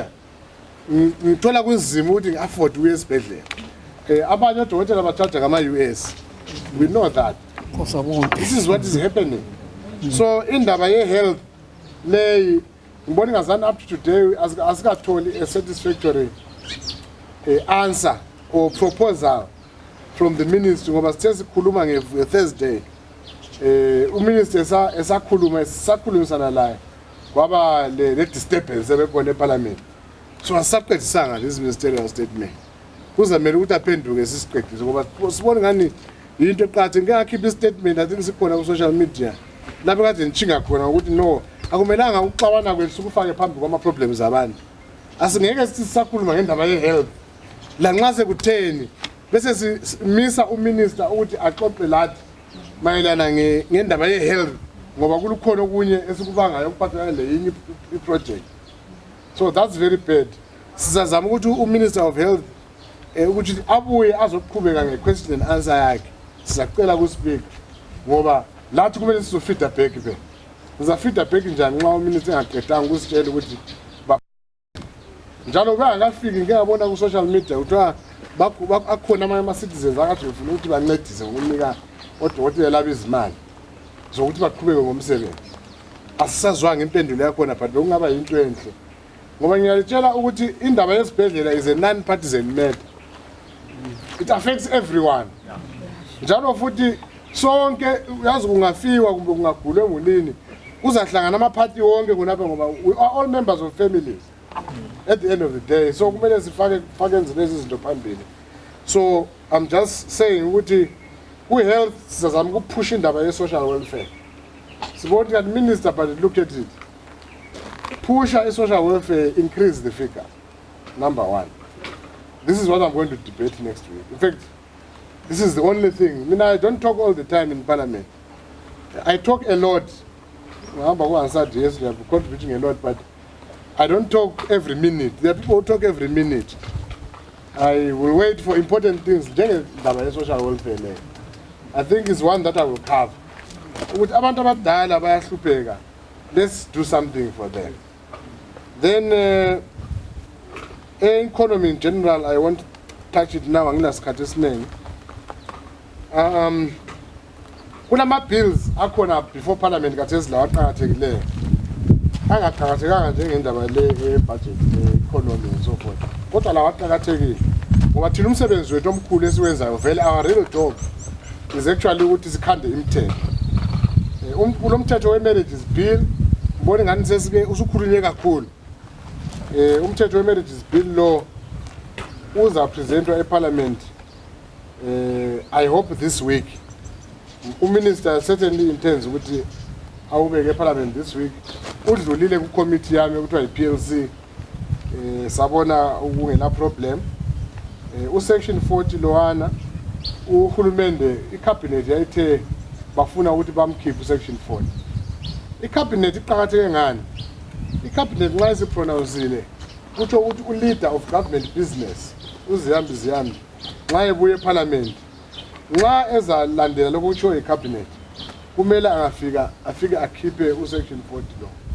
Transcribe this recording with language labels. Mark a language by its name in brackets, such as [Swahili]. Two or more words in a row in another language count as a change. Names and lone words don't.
[North Ndebele] Ngithola kunzima ukuthi ngi-afford ukuya esibhedlela. Abanye odokotela bathatha ngama-US. [English] We know that. This is what is happening. [North Ndebele] So indaba ye-health leyi ngibona ingazani [English] up to today [North Ndebele] asikatholi [English] a satisfactory answer or proposal from the ministry [North Ndebele] ngoba sithe sikhuluma nge-Thursday. Uminister esakhulumisana laye kwaba le disturbance ebebona eParliament. So asaqedisanga [English] this ministerial statement. [North Ndebele] Kuzamele ukuthi aphenduke sisiqedise ngoba sibona ngani into eqhathe ngeke akhiphe istatement athi sikhona ku [English] social media. [North Ndebele] Lapho kade nchinga khona ukuthi no akumelanga ukuxawana kwethu ukufake phambili kwama problems abantu. Asingeke sisakhuluma ngendaba ye-health. La nxa sekutheni bese simisa uminister ukuthi axoxe lathi mayelana ngendaba ye-health ngoba kulukhona okunye esikubangayo ukuphathana le project. [English] So that's very bad. [North Ndebele] Sizazama ukuthi uMinister of Health ukuthi abuye azoqhubeka nge- [English] question and answer [North Ndebele] yakhe. Sizacela ku-speak ngoba lathi kumele sizofeeda back phela. Sizafeeda back njani nxa uminister engaqedanga ukusitshela ukuthi njalo bangafiki ngeke ngabona ku [English] social media [North Ndebele] uthiwa akhona amanye ama-citizens akade befuna ukuthi bancedise ngokunika odokotela labo izimali zokuthi baqhubeke ngomsebenzi. Asisazwanga impendulo yakhona but bekungaba yinto enhle ngoba ngiyalitshela ukuthi indaba yesibhedlela [English] is a non-partisan matter. It affects everyone. [North Ndebele] Njalo futhi sonke uyazi kungafiwa kumbe kungagulwe ngunini kuzahlangana ama-party wonke kunapha ngoba [English] we are all members of families at the end of the day. [North Ndebele] So kumele sifake lezi zinto phambili. [English] So I'm just saying [North Ndebele] ukuthi ku-health sizazama ukuphusha indaba ye- [English] social welfare. Sibona that minister but look at it. Pusha social welfare, increase the figure. Number one. This is what I'm going to debate next week. In fact, this is the only thing. I mean, I don't talk all the time in Parliament. I talk a lot. I'm contributing a lot, but I don't talk every minute. There are people who talk every minute. I will wait for important things. Social welfare. I think it's one that I will cover. [North Ndebele] With abantu abadala bayahlupheka. [English] Let's do something for them. Then, economy in general, I want to touch it now. [North Ndebele] Anginasikhathi esiningi. Kunama bills akhona [English] before parliament [North Ndebele] kathesi lawa aqhakathekileyo. Angaqhakathekanga njengendaba le [English] budget economy and so forth. [North Ndebele] Kodwa lawa aqhakathekile. Ngoba thina umsebenzi wethu omkhulu esiwenzayo vele [English] our real job is actually [North Ndebele] ukuthi sikhande imithetho. Kulo mthetho we- [English] marriages bill [North Ndebele] mbona ngani sesike usukhulunywe kakhulu. Umthetho we- [English] marriages bill [North Ndebele] lo uza presentwa eParliament [English] I hope this week. Minister certainly intends [North Ndebele] ukuthi awubeke eParliament [English] this week. [North Ndebele] Udlulile ku committee yami ekuthiwa iPLC sabona ukungena problem. Section 40 lowana uhulumende icabinet yayithe bafuna ukuthi bamkhiphe section 40. Icabinet iqhakatheke ngani? Icabinet nxa isipronounceile kutho ukuthi [English] uleader of government business [North Ndebele] uzihambi nxa ebuye eParliament nxa ezalandela lokutsho icabinet kumele afike akhiphe section 40 lo.